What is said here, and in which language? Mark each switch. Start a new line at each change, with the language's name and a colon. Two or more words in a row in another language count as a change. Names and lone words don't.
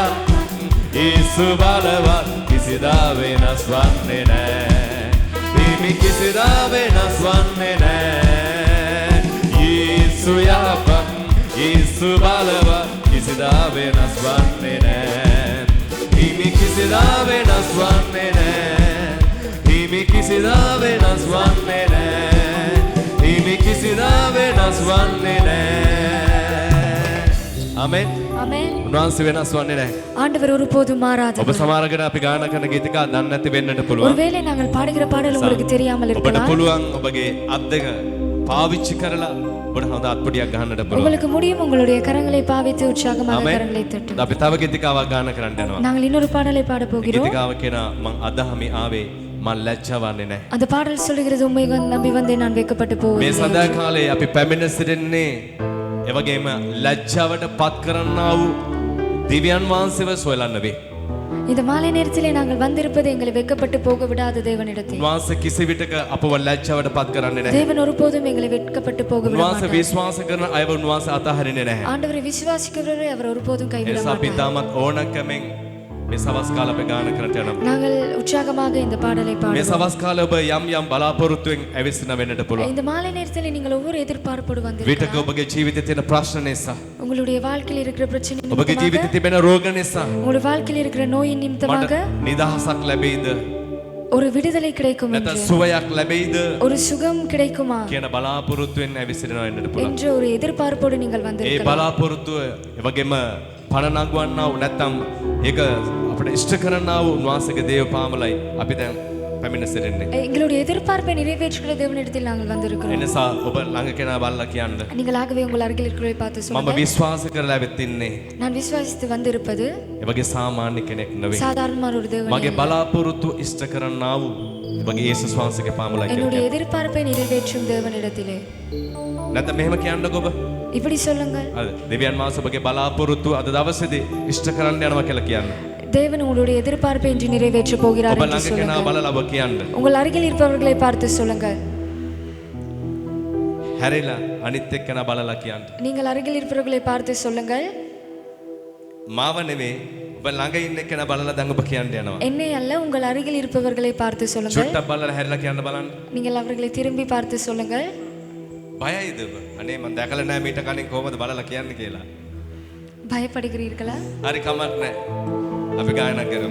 Sinhala: යේසු බලවත් කිසිදා වෙනස් වන්නේ නෑ හිමි කිසිදා වෙනස් වන්නේ නෑ යේසු යහපත් යේසු බලවත් කිසිදා වෙනස් වන්නේ නෑ හිමි කිසිදා වෙනස් වන්නේ නෑ හිමි කිසිදා වෙනස් වන්නේ නෑ හිමි කිසිදා වෙනස් වන්නේ නෑ ආමෙන්
Tamil: ஆமென்
Sinhala: උන්වහන්සේ වෙනස් වන්නේ නැහැ
Tamil: ஆண்டவர் ஒருபோதும் மாறாதவர்
Sinhala: ඔබ සමහරකට අපි ගාන කරන ගීතිකා දන්නේ නැති වෙන්නට පුළුවන්
Tamil: ஒருவேளை நாங்கள் பாடுகிற பாடல் உங்களுக்கு தெரியாமல்
Sinhala: ඔබට
Tamil: இருக்கலாம்
Sinhala: පුළුවන් ඔබගේ අත් දෙක පාවිච්චි කරලා ඔබට හොඳ අත්පොඩියක් ගන්නට පුළුවන්
Tamil: உங்களுக்கு முடியும் உங்களுடைய கரங்களை பாவித்து உற்சாகமாக
Sinhala: ආමෙන්
Tamil: கரங்களை தட்டு
Sinhala: අපි තව ගීතිකාවක් ගාන කරන්න යනවා
Tamil: நாங்கள் இன்னொரு பாடலை பாட போகிறோம்
Sinhala: ගීතිකාව කියනවා මං අදහමි ආවේ මං ලැජ්ජා වන්නේ නැහැ
Tamil: அந்த பாடல் சொல்லுகிறது உண்மை நம்பி வந்தே நான் வெட்கப்பட்டு
Sinhala: මේ
Tamil: போவேன்
Sinhala: සඳහා කාලේ අපි පැමිණ සිටින්නේ ඒ වගේම ලැජ්ජාවට පත් කරන්නා වූ දිව්‍යන් වහන්සේව සොයලන්න වේ
Tamil: இந்த மாலை நேரத்திலே நாங்கள் வந்திருப்பது எங்களை வெட்கப்பட்டு போக விடாத தேவனிடத்தில்
Sinhala: උන්වහන්සේ කිසි විටක අපව ලැජ්ජාවට පත් කරන්නේ නැහැ
Tamil: தேவன் ஒருபோதும் எங்களை வெட்கப்பட்டு போக விட
Sinhala: උන්වහන්සේ
Tamil: மாட்டார்
Sinhala: විශ්වාස කරන අයව උන්වහන්සේ අතහරින්නේ නැහැ
Tamil: ஆண்டவரை விசுவாசிக்கிறவரை அவர் ஒருபோதும் கைவிட
Sinhala: එනිසා අපි
Tamil: மாட்டார்
Sinhala: තාමත් ඕනකමෙන් මේ සවස් කාලේ අපි ගාන කරට යනවා
Tamil: நாங்கள் உற்சாகமாக இந்த பாடலை
Sinhala: මේ
Tamil: பாடுவோம்
Sinhala: සවස් කාලේ ඔබ යම් යම් බලාපොරොත්තුෙන් ඇවිස්සෙන වෙන්නට පුළුවන්
Tamil: இந்த மாலை நேரத்தில் நீங்கள் ஒவ்வொரு எதிர்பார்ப்போடு
Sinhala: විටක
Tamil: வந்திருக்கலாம்
Sinhala: ඔබගේ ජීවිතයේ තියෙන ප්‍රශ්න නිසා
Tamil: உங்களுடைய வாழ்க்கையில் இருக்கிற பிரச்சனை
Sinhala: ඔබගේ
Tamil: நிமித்தமாக
Sinhala: ජීවිතයේ තිබෙන රෝග නිසා
Tamil: உங்களுடைய வாழ்க்கையில் இருக்கிற நோயின் நிமித்தமாக
Sinhala: මට නිදහසක් ලැබෙයිද
Tamil: ஒரு விடுதலை கிடைக்கும்
Sinhala: නැත්නම්
Tamil: என்று
Sinhala: සුවයක් ලැබෙයිද
Tamil: ஒரு சுகம் கிடைக்குமா
Sinhala: කියන බලාපොරොත්තුෙන් ඇවිස්සෙනවා වෙන්නට පුළුවන්
Tamil: என்ற ஒரு எதிர்பார்ப்போடு நீங்கள்
Sinhala: ඒ
Tamil: வந்திருக்கலாம்
Sinhala: බලාපොරොත්තුව ඒ වගේම පණ නංවන්නා වූ නැත්නම් ඒක අපිට ඉෂ්ට කරන්නා වූ උන්වහන්සේගේ දේව පාමලයි අපි දැන් පැමිණ සිටින්නේ.
Tamil: எங்களுடைய எதிர்பார்ப்பை நிறைவேற்றுகிற தேவனிடத்தில் நாங்கள் வந்திருக்கிறோம்.
Sinhala: එනිසා ඔබ ළඟ කෙනා බලලා කියන්න.
Tamil: நீங்களாகவே உங்கள் அருகில் இருக்கிறவரை பார்த்து
Sinhala: මම
Tamil: சொல்லுங்கள்.
Sinhala: විශ්වාස කරලා ඇවිත් ඉන්නේ.
Tamil: நான் விசுவாசித்து வந்திருப்பது
Sinhala: ඒ වගේ සාමාන්‍ය කෙනෙක් නෙවෙයි.
Tamil: சாதாரணமான ஒரு தேவன்
Sinhala: මගේ බලාපොරොත්තු ඉෂ්ට කරන්නා වූ ඔබගේ යේසුස් වහන්සේගේ පාමුලයි
Tamil: என்னுடைய
Sinhala: කියලා.
Tamil: எதிர்பார்ப்பை நிறைவேற்றும் தேவனிடத்திலே.
Sinhala: නැත්නම් මෙහෙම කියන්නකෝ ඔබ.
Tamil: இப்படி சொல்லுங்கள்.
Sinhala: අද දෙවියන් වහන්සේ ඔබගේ බලාපොරොත්තු අද දවසේදී ඉෂ්ට කරන්න යනවා කියලා කියන්න.
Tamil: தேவன் உங்களுடைய எதிர்பார்ப்பை இன்று நிறைவேற்ற போகிறார்
Sinhala: ඔබ
Tamil: என்று
Sinhala: ළඟ කෙනා
Tamil: சொல்லுங்கள்.
Sinhala: බලලා ඔබ කියන්න.
Tamil: உங்கள் அருகில் இருப்பவர்களை பார்த்து சொல்லுங்கள்.
Sinhala: හැරිලා අනිත් එක්කෙනා බලලා කියන්න.
Tamil: நீங்கள் அருகில் இருப்பவர்களை பார்த்து சொல்லுங்கள்.
Sinhala: මාව නෙවෙයි ඔබ ළඟ ඉන්න කෙනා බලලා දැන් ඔබ කියන්න යනවා.
Tamil: என்னை அல்ல, உங்கள் அருகில் இருப்பவர்களை பார்த்து சொல்லுங்கள்.
Sinhala: චුට්ටක් බලලා හැරිලා කියන්න බලන්න.
Tamil: நீங்கள் அவர்களை திரும்பி பார்த்து சொல்லுங்கள்.
Sinhala: බයයිද ඔබ? අනේ මම දැකලා නැහැ මීට කලින් කොහොමද බලලා කියන්නේ කියලා.
Tamil: பயப்படுகிறீர்களா?
Sinhala: හරි කමක් නැහැ. අපි ගායනා කරමු.